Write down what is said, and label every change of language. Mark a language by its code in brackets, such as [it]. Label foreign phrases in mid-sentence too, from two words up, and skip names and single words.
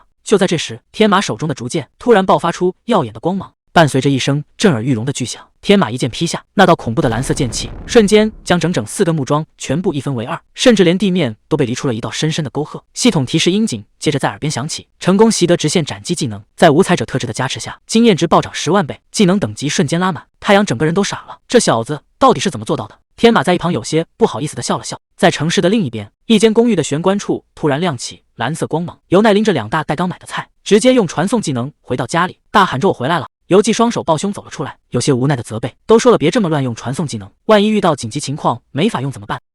[zh] 就在這時，天馬手中的竹劍突然爆發出耀眼的光芒，伴隨着一聲震耳欲聾的巨響，天馬一劍劈下，那道恐怖的藍色劍氣瞬間將整整4根木樁全部一分為2，甚至連地面都被犁出了一道深深的溝壑。系統提示音警接着在耳邊響起，成功習得直線斬擊技能，在五彩者特質的加持下，經驗值暴漲10萬倍，技能等級瞬間拉滿。太陽整個人都傻了，這小子到底是怎麼做到的？天馬在一旁有些不好意思地笑了笑。在城市的另一邊，一間公寓的玄關處突然亮起藍色光芒，由奈拎着2大袋剛买的菜，直接用傳送技能回到家裡，大喊着我回来了。游記双手抱胸走了出來，有些无奈的責備，都說了別這麼亂用傳送技能，萬一遇到緊急情況沒法用怎麼辦？